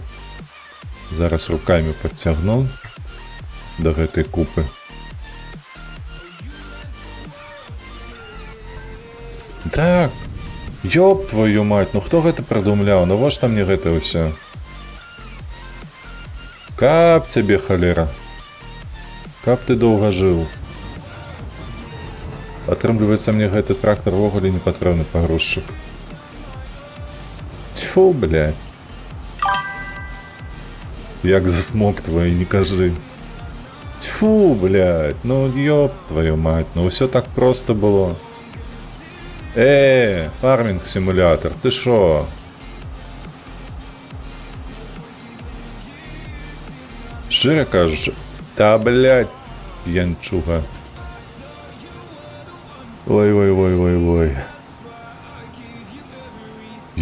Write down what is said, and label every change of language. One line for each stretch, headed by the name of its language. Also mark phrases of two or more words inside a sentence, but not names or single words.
Belarusian: Зараз руками подцягну до гэтай купы.
Russian: Так, ёб твою мать,
Belarusian: ну хто гэта придумляў? Навошта мне гэта ўсё? Каб цябе халера. Каб ты доўга жыў. Атрымліваецца, мне гэты трактор ввогуле не патрэбны пагрузчык.
Russian: Тьфу, блядь.
Belarusian: Як засмоктвае, не кажы.
Russian: Тьфу, блядь, ну ёб твою мать,
Belarusian: ну ўсё так просто было.
Russian: Фарминг симулятор, ты шо?
Belarusian: Шчыра кажучы, та, блядь, янчуга. Ой.